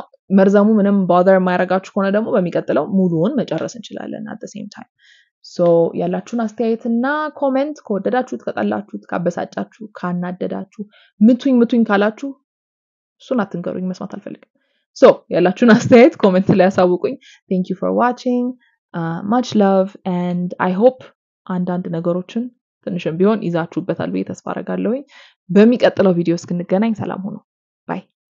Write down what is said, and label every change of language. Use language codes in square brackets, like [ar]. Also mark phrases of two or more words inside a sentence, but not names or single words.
[am] መርዘሙ ምንም bother የማያረጋችሁ ከሆነ ደግሞ በሚቀጥለው ሙሉውን መጨረስ እንችላለን [en] at the same time so [am] ያላችሁን አስተያየትና ኮሜንት ከወደዳችሁት ከጠላችሁት ካበሳጫችሁ ካናደዳችሁ ምቱኝ ካላችሁ እሱን አትንገሩኝ መስማት አልፈልግም so ያላችሁን አስተያየት ኮሜንት ላይ አሳውቁኝ [en] thank you for watching much love and I hope [am] አንዳንድ ነገሮችን ትንሽም ቢሆን ይዛችሁበታል ብዬ ተስፋ አደርጋለሁ በሚቀጥለው ቪዲዮ እስክንገናኝ ሰላም ሁኑ bye